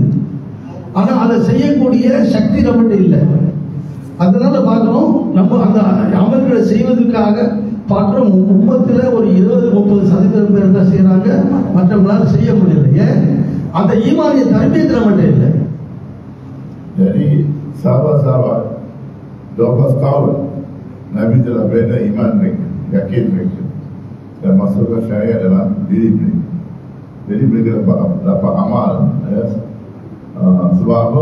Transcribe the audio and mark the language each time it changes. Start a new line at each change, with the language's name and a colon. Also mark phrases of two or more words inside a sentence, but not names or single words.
Tamil: ஆனா அதை செய்யக்கூடிய சக்தி நம்மகிட்ட இல்லை. அதனால பார்க்கிறோம், நம்ம அந்த அமல்களை செய்வதற்காக பார்க்கிறோம், உம்மத்துல ஒரு 20-30% பேர் தான் செய்யறாங்க, மற்றவங்களால செய்ய முடியல. ஏன்? அந்த ஈமானிய தர்பியத் நம்மகிட்ட இல்லை.
Malay: Jadi sahabat-sahabat 12 tahun Nabi telah bina iman mereka, yakin mereka, dan masukkan syariat dalam diri mereka. Jadi mereka dapat amal, ya. Sebab apa?